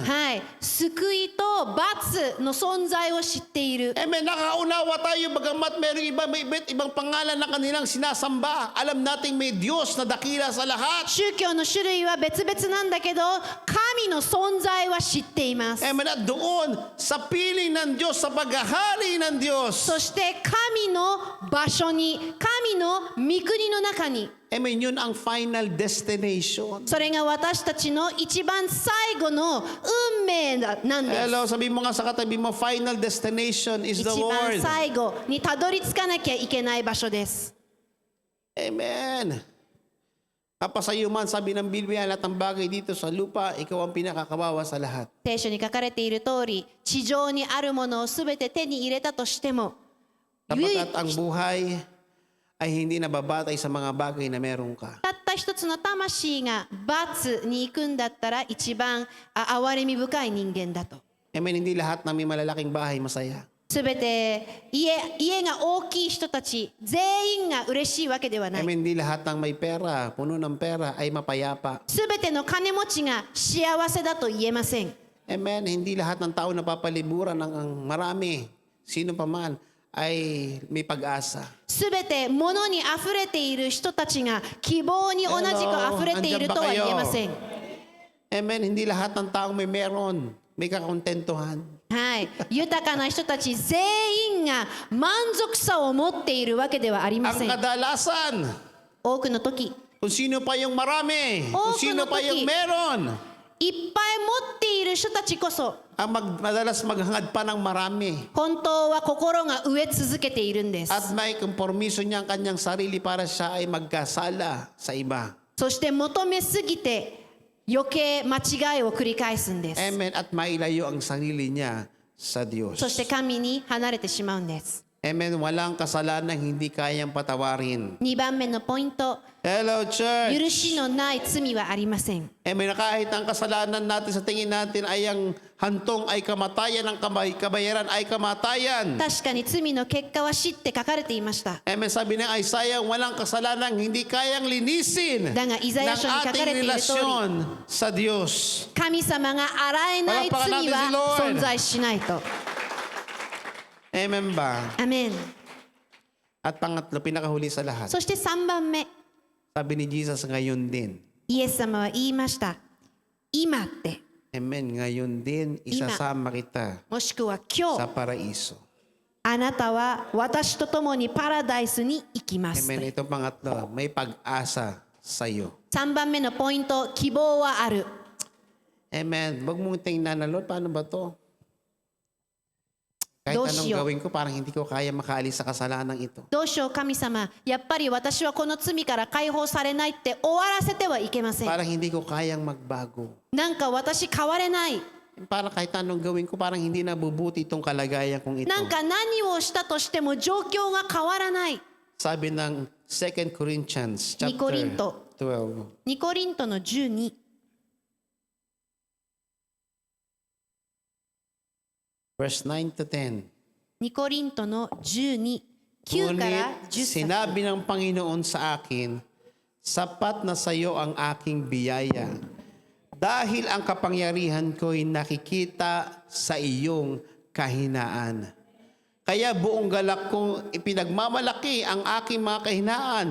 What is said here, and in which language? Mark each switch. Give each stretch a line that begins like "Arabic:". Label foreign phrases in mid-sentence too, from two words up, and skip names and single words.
Japanese: はい、救いと罰の存在を知っている。
Filipino: Amen. Nakaunawa tayo bagamat mayroong may iba't ibang pangalan na kanilang sinasamba. Alam nating may Diyos na dakila sa lahat.
Japanese: 宗教の種類は別々なんだけど、神の存在は知っています。
Filipino: Amen. At doon, sa piling ng Diyos, sa paghahari ng Diyos.
Japanese: そして神の場所に、神の御国の中に、
Filipino: Amen. Yun ang
English: final destination.
Japanese: それが私たちの一番最後の運命なんです。
Filipino: Hello, sabi mo nga sa katabi mo,
English: final destination is
Japanese: 一
English: the
Japanese: 番
English: Lord.
Japanese: 最後にたどり着かなきゃいけない場所です。
Filipino: Amen. Kapasayo man, sabi ng Biblia, lahat ng bagay dito sa lupa, ikaw ang pinakakawawa sa lahat.
Japanese: 聖書に書かれている通り、地上にあるものをすべて手に入れたとしても、唯
Filipino: Sapagkat ang buhay ay hindi nababatay sa mga bagay na meron ka.
Japanese: たった一つの魂が罰に行くんだったら一番憐れみ深い人間だと。
Filipino: Amen. Hindi lahat ng may malalaking bahay masaya.
Japanese: すべて家が大きい人たち全員が嬉しいわけではない。
Filipino: Amen. Hindi lahat ng may pera, puno ng pera ay mapayapa.
Japanese: すべての金持ちが幸せだと言えません。
Filipino: Amen. Hindi lahat ng tao na papaliburan ng marami, sino pa man, ay may pag-asa.
Japanese: すべて物にあふれている人たちが希望に同じくあふれているとは言えません。
Filipino: Amen. Hindi lahat ng taong may meron, may kakontentuhan.
Japanese: はい、豊かな人たち全員が満足さを持っているわけではありま
Filipino: Ang
Japanese: せん。
Filipino: kadalasan,
Japanese: 多くの時、
Filipino: kung sino pa yung marami, kung Oh, sino pa yung kuno-toki. meron,
Japanese: いっぱい持っている人たちこそ
Filipino: ang madalas maghangad pa ng marami.
Japanese: 本当は心が飢え続けているんです。
Filipino: At may kompromiso niya ang kanyang sarili para siya ay magkasala sa iba.
Japanese: そして求めすぎて余計間違いを繰り返すんです。
Filipino: Amen. At mailayo ang sarili niya sa Diyos.
Japanese: そして神に離れてしまうんです。
Filipino: Amen. Walang kasalanan hindi kayang patawarin.
Japanese: 2 番目のポイント、
English: Hello,
Japanese: 許
English: church.
Japanese: しのない罪はありません。
Filipino: Amen. Na kahit ang kasalanan natin sa tingin natin ay ang hantong ay kamatayan, ang kabayaran ay kamatayan.
Japanese: 確かに罪の結果は死って書かれていました。
Filipino: Amen. Sabi ng Isaiah, walang kasalanang hindi kayang linisin ng
Japanese: だがイザヤ書に書か
Filipino: ating
Japanese: れている通り、
Filipino: relasyon sa Diyos.
Japanese: 神様が洗えない罪は存在しないと。
Filipino: Amen ba?
Japanese: アメン。
Filipino: At pangatlo, pinakahuli sa lahat.
Japanese: そして3番目、
Filipino: Sabi ni Jesus, ngayon din.
Japanese: イエス様は言いました。今って、
Filipino: Amen. Ngayon din, isasama kita
Japanese: もしくは今
Filipino: sa
Japanese: 日、
Filipino: paraiso.
Japanese: あなたは私と共にパラダイスに行きますと。
Filipino: Amen. Ito pangatlo, may pag-asa sa iyo.
Japanese: 3 番目のポイント、希望はある。
Filipino: Amen. Huwag mong tingnan na, Lord, paano ba to? Kahit anong Dosyo. gawin ko, parang hindi ko kaya makaalis sa kasalanan ito.
Japanese: どうしよう神様、やっぱり私はこの罪から解放されないって終わらせてはいけません。
Filipino: Parang hindi ko kayang magbago.
Japanese: なんか私変われない。
Filipino: Parang kahit anong gawin ko, parang hindi nabubuti itong kalagayan kong ito.
Japanese: なんか何をしたとしても状況が変わらない。
Filipino: Sabi ng 2
English: Corinthians chapter
Filipino: 2 Korinto. 12.
Japanese: 2 コリントの12。
English: Verse 9 to 10.
Japanese: 2 コリントの12、9から
Filipino: Ngunit
Japanese: 10節。
Filipino: sinabi ng Panginoon sa akin, sapat na sa iyo ang aking biyaya. Dahil ang kapangyarihan ko'y nakikita sa iyong kahinaan. Kaya buong galak kong ipinagmamalaki ang aking mga kahinaan.